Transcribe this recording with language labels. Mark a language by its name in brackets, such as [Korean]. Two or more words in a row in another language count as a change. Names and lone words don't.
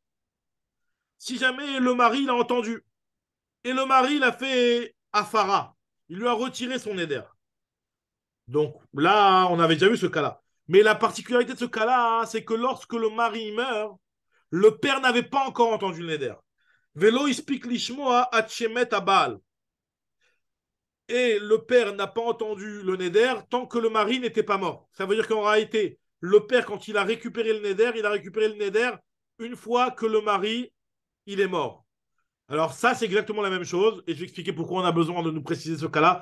[French] Si jamais le mari l'a entendu, et le mari l'a fait Afara, il lui a retiré son éder. Donc là, on avait déjà vu ce cas-là. Mais la particularité de ce cas-là, c'est que lorsque le mari meurt, le père n'avait pas encore entendu le neder. [Hebrew] ולא הספיק לשמוע עד שמת הבעל. [French] Et le père n'a pas entendu le neder tant que le mari n'était pas mort. Ça veut dire qu'en réalité, le père, quand il a récupéré le neder, il a récupéré le neder une fois que le mari, il est mort. Alors ça, c'est exactement la même chose. Et je vais expliquer pourquoi on a besoin de nous préciser ce cas-là.